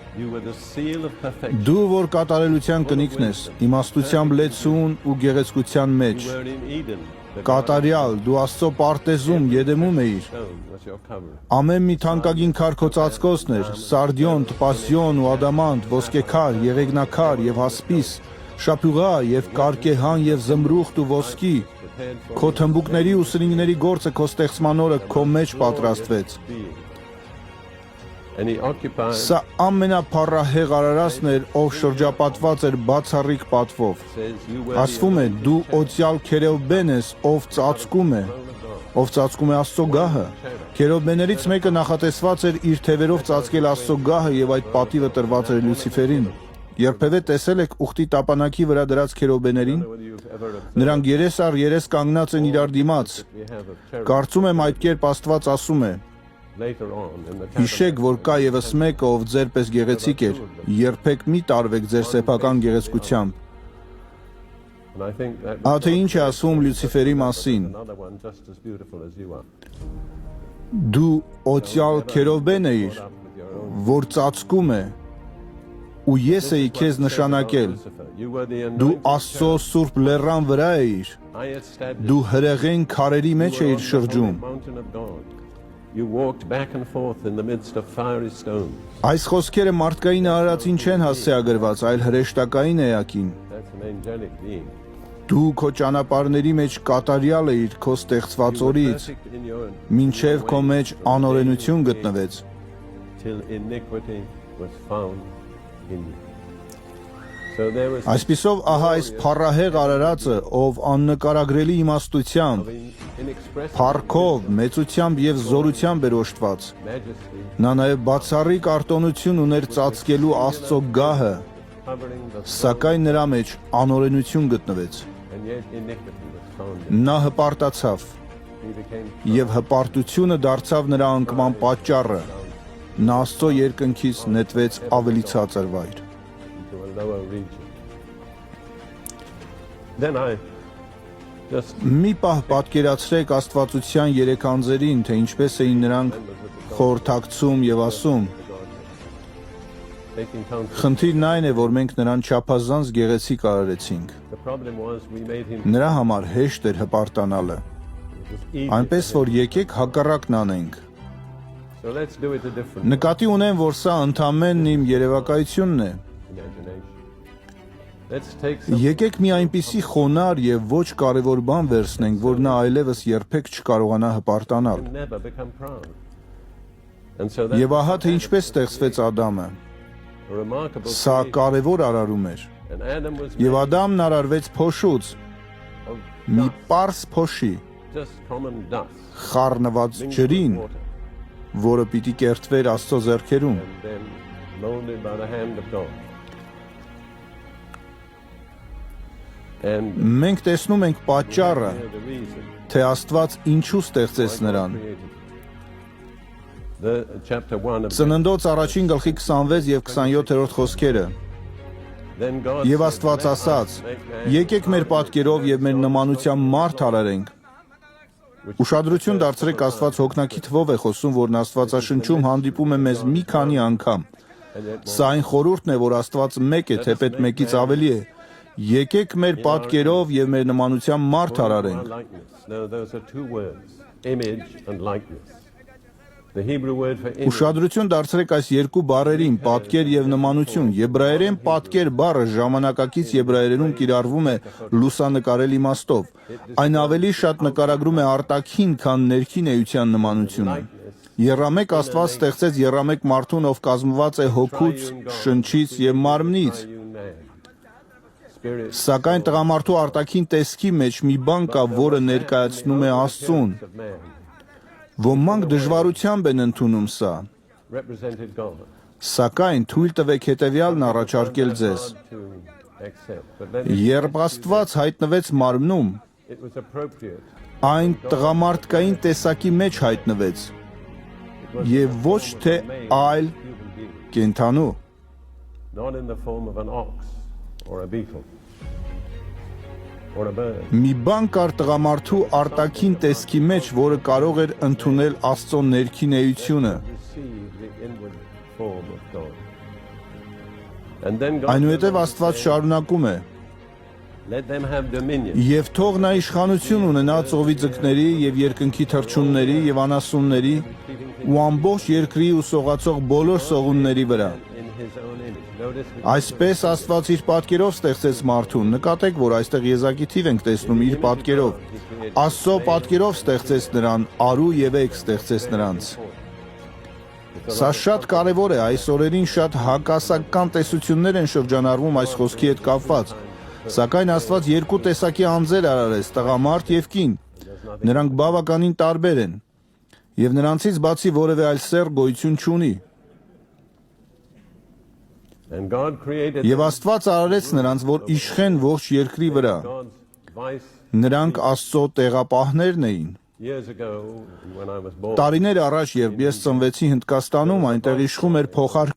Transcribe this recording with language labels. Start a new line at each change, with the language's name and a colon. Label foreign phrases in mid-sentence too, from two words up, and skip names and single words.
Armenian: Դու որ կատարելության կնիքն ես, իմաստությամբ լեցուն ու գեղեցկության մեջ, կատարյալ, դու Աստծո պարտեզում, Եդեմում էիր։ Ամեն մի թանկագին քար քո ծածկոցն էր, սարդիոն, տպասիոն ու ադամանտ, ոսկեքար, եղեգնակար եւ հասպիս, շապյուղա եւ կարկեհան եւ զմրուխտ ու ոսկի, քո թմբուկների ու սրինգների գործը քո ստեղծման օրը քո մեջ պատրաստվեց։
English: And he occupied,
Armenian: Սա ամենափառահեղ արարածն էր, ով շրջապատված էր բացառիկ պատվով։
English: says, you were
Armenian: Ասվում է, դու օծյալ քերովբեն ես, ով ծածկում է, ով ծածկում է Աստծո գահը։ Քերովբեներից մեկը նախատեսված էր իր թևերով ծածկել Աստծո գահը եւ այդ պատիվը տրված էր Լյուցիֆերին։ Երբևէ տեսել եք ուխտի տապանակի վրա դրած քերովբեներին։
English: whether you've ever observed
Armenian: Նրանք երես առ երես կանգնած են իրար դիմաց։
English: we have of cherubim.
Armenian: Կարծում եմ այդ կերպ Աստված ասում է.
English: Later on in the
Armenian: Հիշեք, որ կա եւս մեկը, ով ձեր պես գեղեցիկ էր։ Երբեք մի տարվեք ձեր սեփական գեղեցկությամբ։
English: and I think that
Armenian: Ահա ինչ է ասում Լյուցիֆերի մասին։
English: another one just as beautiful as you are.
Armenian: Դու օծյալ քերովբեն էիր,
English: Up with your own
Armenian: որ ծածկում է, ու ես էի քեզ նշանակել։
English: Lucifer. You were the
Armenian: Դու
English: anointed
Armenian: Աստծո սուրբ լեռան վրա էիր։
English: I established
Armenian: Դու հրեղեն քարերի մեջ
English: you were
Armenian: էիր
English: on the
Armenian: շրջում։
English: holy mountain of God. You walked back and forth in the midst of fiery stones.
Armenian: Այս խոսքերը մարդկային արարածին չեն հասցեագրված, այլ հրեշտակային էակին։
English: That's an angelic being.
Armenian: Դու քո ճանապարհների մեջ կատարյալ էիր քո ստեղծված
English: You were
Armenian: օրից,
English: perfect in your
Armenian: մինչև քո մեջ անօրենություն գտնվեց։
English: till iniquity was found in you. So there was
Armenian: Այսպիսով ահա այս փառահեղ արարածը, ով աննկարագրելի իմաստությամբ,
English: inexpressible
Armenian: փառքով, մեծությամբ եւ զորությամբ էր օժտված։
English: majesty
Armenian: Նա նաեւ բացառիկ արտոնություն ուներ ծածկելու Աստծո գահը,
English: covering the
Armenian: սակայն նրա մեջ անօրենություն գտնվեց։
English: and yet iniquity was found in
Armenian: Նա հպարտացավ,
English: he became
Armenian: եւ հպարտությունը դարձավ նրա անկման պատճառը։ Նա Աստծո երկնքից նետվեց ավելի ցածր վայր։
English: into a lower region. Then I just
Armenian: Մի պահ պատկերացրեք Աստվածության երեք անձերին, թե ինչպես էին նրանք խորհրդակցում եւ ասում.
English: taking counsel.
Armenian: Խնդիրն այն է, որ մենք նրան չափազանց գեղեցիկ արարեցինք։
English: The problem was we made him
Armenian: Նրա համար հեշտ էր հպարտանալը։
English: easy.
Armenian: Այնպես որ եկեք հակառակն անենք։
English: So let's do it a different
Armenian: Նկատի ունեմ, որ սա ընդամենն իմ երևակայությունն է։
English: imagination. Let's take some
Armenian: Եկեք մի այնպիսի խոնար եւ ոչ կարևոր բան վերցնենք, որ նա այլևս երբեք չկարողանա հպարտանալ։
English: and never become proud. And so that
Armenian: Եվ ահա թե ինչպես ստեղծվեց Ադամը։
English: a remarkable
Armenian: Սա
English: creation.
Armenian: կարևոր արարում էր։
English: And Adam was
Armenian: Եվ
English: made
Armenian: Ադամն արարվեց փոշուց,
English: of
Armenian: մի
English: dust,
Armenian: պարզ փոշի,
English: just common dust,
Armenian: խառնված
English: mixed with
Armenian: ջրին,
English: water,
Armenian: որը պիտի կերտվեր Աստծո ձեռքերում։
English: and then molded by the hand of God. And
Armenian: Մենք տեսնում ենք պատճառը,
English: here the reason
Armenian: թե Աստված ինչու ստեղծեց
English: why God
Armenian: նրան։
English: created. The chapter 1 of
Armenian: Ծննդոց առաջին գլխի 26 եւ 27-րդ խոսքերը։
English: Then God
Armenian: Եվ
English: said,
Armenian: Աստված
English: "Let us
Armenian: ասաց.
English: make man
Armenian: Եկեք մեր պատկերով եւ մեր նմանությամբ մարդ արարենք։ Ուշադրություն դարձրեք, Աստված հոգնակի թվով է խոսում, որն Աստվածաշնչում հանդիպում է մեզ մի քանի անգամ։
English: and yet
Armenian: Սա այն խորհուրդն է, որ Աստված մեկ է, թեպետ մեկից ավելի է։ Եկեք մեր պատկերով եւ մեր նմանությամբ մարդ արարենք։
English: likeness. No, those are two words, image and likeness. The Hebrew word for image
Armenian: Ուշադրություն դարձրեք այս երկու բառերին՝ պատկեր եւ նմանություն։ Եբրայերեն պատկեր բառը ժամանակակից եբրայերենում կիրառվում է լուսանկարել իմաստով։ Այն ավելի շատ նկարագրում է արտաքին, քան ներքին էության նմանությունը։ Եռամեկ Աստված ստեղծեց եռամեկ մարդուն, ով կազմված է հոգուց, շնչից եւ մարմնից։
English: triune man. Spirit
Armenian: Սակայն տղամարդու արտաքին տեսքի մեջ մի բան կա, որը ներկայացնում է Աստծուն։
English: of man
Armenian: Ոմանք դժվարությամբ են ընդունում սա։
English: represented God.
Armenian: Սակայն թույլ տվեք հետևյալն առաջարկել ձեզ։
English: Hard to accept, but then
Armenian: Երբ Աստված հայտնվեց մարմնում,
English: it was appropriate.
Armenian: այն տղամարդկային տեսակի մեջ հայտնվեց
English: It was
Armenian: եւ ոչ թե այլ
English: human being,
Armenian: կենթանու։
English: not in the form of an ox or a beetle or a bird.
Armenian: Մի բան կար տղամարդու արտաքին տեսքի մեջ, որը կարող էր ընդունել Աստծո ներքին էությունը։
English: Receive the inward form of God. And then God
Armenian: Այնուհետև Աստված շարունակում է.
English: let them have dominion.
Armenian: Եվ թող նա իշխանություն ունենա ծովի ձկների եւ երկնքի թռչունների եւ անասունների ու ամբողջ երկրի ու սողացող բոլոր սողունների վրա։
English: In his own image. Notice we
Armenian: Այսպես Աստված իր պատկերով ստեղծեց մարդուն։ Նկատեք, որ այստեղ եզակի թիվ ենք տեսնում իր պատկերով։ Աստծո պատկերով ստեղծեց նրան, արու եւ եք ստեղծեց նրանց։ Սա շատ կարևոր է, այս օրերին շատ հակասական տեսություններ են շրջանառվում այս խոսքի հետ կապված, սակայն Աստված երկու տեսակի անձեր արարեց, տղամարդ եւ կին, նրանք բավականին տարբեր են, եւ նրանցից բացի որևէ այլ սեռ գոյություն չունի,
English: And God created
Armenian: եւ Աստված արարեց նրանց, որ իշխեն ողջ երկրի վրա,
English: God's vice
Armenian: նրանք Աստծո տեղապահներն էին։
English: years ago when I was born.
Armenian: Տարիներ առաջ, երբ ես ծնվեցի Հնդկաստանում, այնտեղ իշխում էր փոխարկ